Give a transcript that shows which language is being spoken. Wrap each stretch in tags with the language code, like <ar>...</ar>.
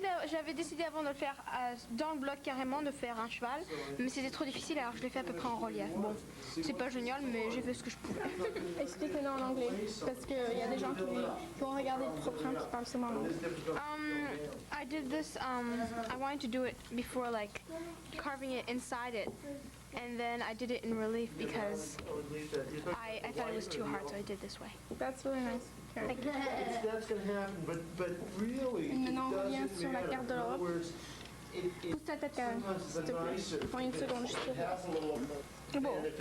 <fr>J'avais décidé avant de le faire dans le bloc carrément, de faire un cheval, mais c'était trop difficile alors je l'ai fait à peu près en relief. Bon, c'est pas génial, mais j'ai fait ce que je pouvais. Expliquez-le en anglais, parce qu'il y a des gens qui vont regarder le programme qui parlent seulement anglais.</fr> <en>I did I wanted to do it before, like carving it inside it, and then I did it in relief because I thought it was too hard, so I did this way. That's really nice. That's going to happen, but really,</en> <fr>Et maintenant, on revient sur la</fr> <en>it</en> <fr>carte de l'Europe. Pousse ta tête, Karen, s'il te plaît. Prends une seconde, juste pour voir. Bon.</fr>